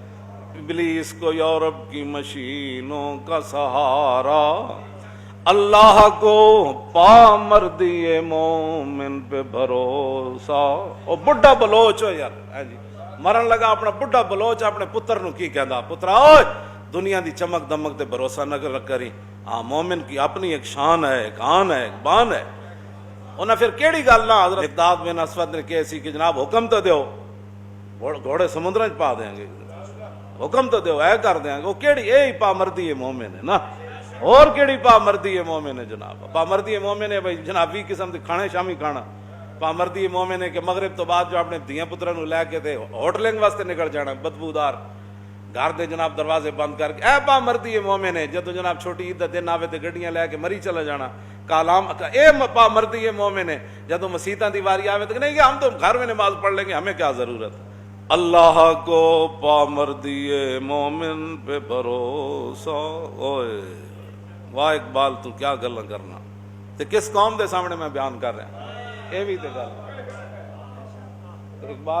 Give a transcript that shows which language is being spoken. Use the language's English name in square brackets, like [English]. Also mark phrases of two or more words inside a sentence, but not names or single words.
[Urdu] ابلیس کو یورپ کی مشینوں کا سہارا, اللہ کو پا مردی مومن پہ بھروسہ. [Punjabi] او بڈھا بلوچ ہو یار جی, مرن لگا اپنا بڈھا بلوچ اپنے پتر نو کی کہندا, پترا اوئے دنیا دی چمک دمک تے بھروسہ نہ کری, [Urdu] ہاں مومن کی اپنی ایک شان ہے, ایک آن ہے, ایک بان ہے. [Punjabi] انہاں پھر کیڑی گل نہ حضرت مقداد بن اسود نے کہی سی کہ جناب حکم تو دیو, گھوڑے سمندر وچ پا دیں گے, حکم تو دیو, اے کر دیں گے. وہ کیڑی اے پا مردی مومن ہے نا, اور کیڑی پا مردی مومن ہے جناب. پا مردی مومن ہے بھائی جناب 20 قسم دے کھانے شامی کھانا. پا مردی مومن ہے کہ مغرب تو بعد جو اپنے دھیاں پتروں نو لے کے تے ہوٹلنگ واسطے نکل جانا, بدبودار گھر دے جناب دروازے بند کر کے. اے پا مردی مومن ہے جدو جناب چھوٹی عید دا دن آوے تے گڈیاں لے کے مری چلا جانا. کالام اے پا مردی مومن ہے جدو مسیتاں دی واری آوے تے [Urdu] نہیں ہم تو گھر میں نماز پڑھ لیں گے, ہمیں کیا ضرورت ہے. اللہ کو پا مردی مومن پہ بھروسہ. [Punjabi] اوئے واہ اقبال تو کیا گلاں کرنا, تے کس قوم دے سامنے میں بیان کر رہا, اے بھی تے گل اقبال.